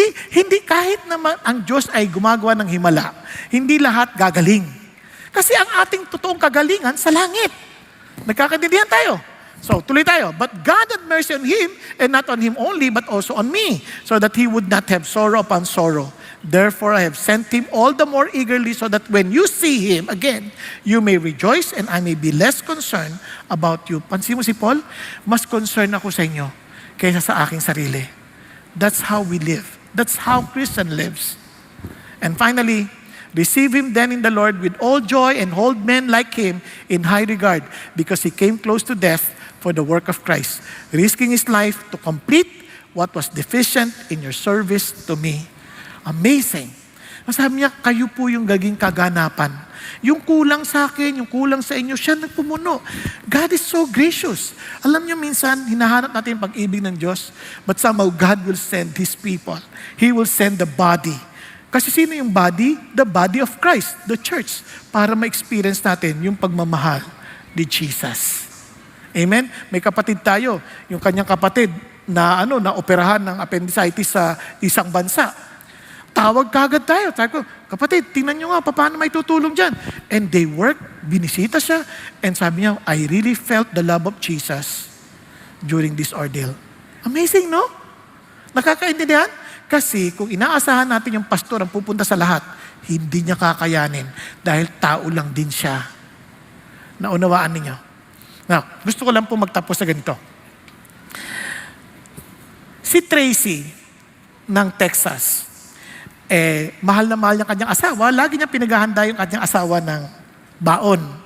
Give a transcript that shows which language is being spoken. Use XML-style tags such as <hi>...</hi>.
<tl>Hindi kahit naman ang Diyos ay gumagawa ng himala, hindi lahat gagaling. Kasi ang ating totoong kagalingan sa langit. Nagkakaintindihan tayo. So, tuloy tayo.</tl> <en>But God had mercy on him, and not on him only, but also on me, so that he would not have sorrow upon sorrow. Therefore, I have sent him all the more eagerly, so that when you see him again, you may rejoice, and I may be less concerned about you.</en> <tl>Pansin mo si Paul? Mas concerned ako sa inyo kaysa sa aking sarili.</tl> <en>That's how we live. That's how Christian lives. And finally, receive him then in the Lord with all joy, and hold men like him in high regard, because he came close to death for the work of Christ, risking his life to complete what was deficient in your service to me. Amazing.</en> <tl>Sabi niya, kayo po yung gaging kaganapan Yung kulang sa akin, yung kulang sa inyo, siya nagpumuno.</tl> <en>God is so gracious.</en> <tl>Alam niyo minsan, hinahanap natin yung pag-ibig ng Diyos,</tl> <en>but somehow God will send His people. He will send the body.</en> <tl>Kasi sino yung body?</tl> <en>The body of Christ, the church,</en> <tl>para ma-experience natin yung pagmamahal ni Jesus.</tl> <en>Amen?</en> <tl>May kapatid tayo, yung kanyang kapatid na na operahan ng appendicitis sa isang bansa. Tawag kagad tayo. Sabi ko, kapatid, tingnan nyo nga, paano may tutulong dyan?</tl> <en>And they work,</en> <tl>binisita siya,</tl> <en>and</en> <tl>sabi niya,</tl> <en>I really felt the love of Jesus during this ordeal.</en> <tl>Amazing, no? Nakakaintindihan? Kasi kung inaasahan natin yung pastor ang pupunta sa lahat, hindi niya kakayanin dahil tao lang din siya. Naunawaan ninyo. Now, gusto ko lang po magtapos sa ganito. Si Tracy ng Texas, mahal na mahal niya kanyang asawa, lagi niya pinaghahanda yung kanyang asawa ng baon.</tl>